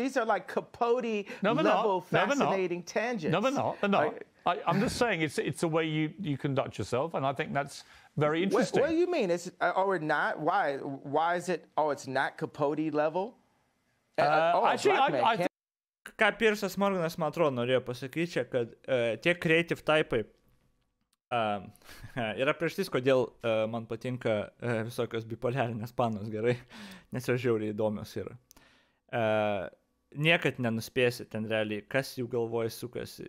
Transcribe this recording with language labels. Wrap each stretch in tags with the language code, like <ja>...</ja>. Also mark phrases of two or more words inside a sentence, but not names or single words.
<en>These are like Capote-level fascinating tangents. No, they're not. They're not. I'm just saying it's the way you conduct yourself, and I think that's very interesting. What do you mean? Or not? Why is it, it's not Capote level? Actually,</en> <lt>ką Piersas Morganas, man atrodo, norėjo pasakyti čia, kad tie creative typai yra priežastis, kodėl man patinka visokios bipolarinės panos, gerai, nes jos žiauriai įdomios yra. Niekad nenuspėsi ten realiai, kas jų galvoje sukasi.</lt>